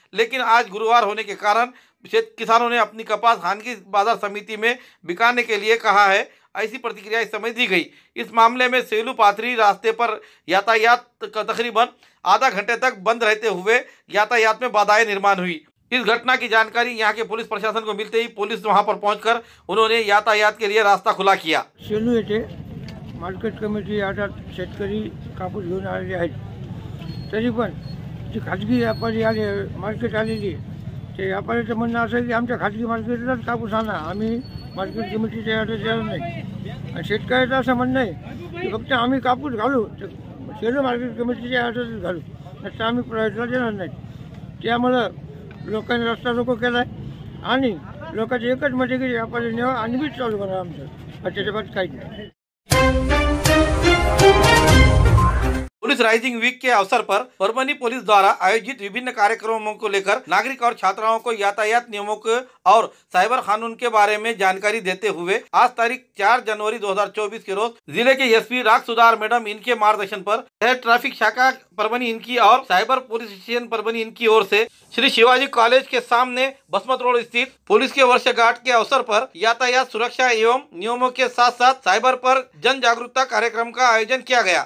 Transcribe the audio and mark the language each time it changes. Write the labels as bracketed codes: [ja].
[hi] लेकिन आज गुरुवार होने के कारण किसानों ने अपनी कपास खानगी बाजार समिति में बिकाने के लिए कहा है, ऐसी प्रतिक्रिया इस समय दी गई। इस मामले में सेलू पाथरी रास्ते पर यातायात तकरीबन आधा घंटे तक बंद रहते हुए यातायात में बाधाएं निर्माण हुई। इस घटना की जानकारी यहाँ के पुलिस प्रशासन को मिलते ही पुलिस वहाँ पर पहुंचकर उन्होंने यातायात के लिए रास्ता खुला किया। [mr] सेलू येथे मार्केट कमिटी यार्डात शेतकरी कापूस घेऊन आलेले आहेत, तरी पण जी खाजगी व्यापारी आले मार्केट आलेली ते व्यापाऱ्याचं म्हणणं असं आहे की आमच्या खाजगी मार्केटलाच कापूस आणा, आम्ही मार्केट कमिटीच्या यार्डात येणार नाही। आणि शेतकऱ्याचं असं म्हणणं आहे की फक्त आम्ही कापूस घालू सेलू मार्केट कमिटीच्या यार्डातच घालू, नंतर आम्ही प्रायव्हेटला देणार नाही। त्यामुळं लोकांनी रस्ता रोको केला आहे आणि लोकांची एकच मत आहे की व्यापारी नेवा आणि मीच चालू करा आमचं, त्याच्याबाबत काहीच नाही। [hi] पुलिस राइजिंग वीक के अवसर पर परभनी पुलिस द्वारा आयोजित विभिन्न कार्यक्रमों को लेकर नागरिक और छात्राओं को यातायात नियमों के और साइबर कानून के बारे में जानकारी देते हुए आज तारीख 4 जनवरी 2024 के रोज जिले के एसपी राग सुधार मैडम इनके मार्गदर्शन पर शहर ट्रैफिक शाखा परभनी इनकी और साइबर पुलिस स्टेशन परभनी इनकी ओर से श्री शिवाजी कॉलेज के सामने बसमत रोड स्थित पुलिस के वर्षगांठ के अवसर पर यातायात सुरक्षा एवं नियमों के साथ साथ साइबर पर जन जागरूकता कार्यक्रम का आयोजन किया गया।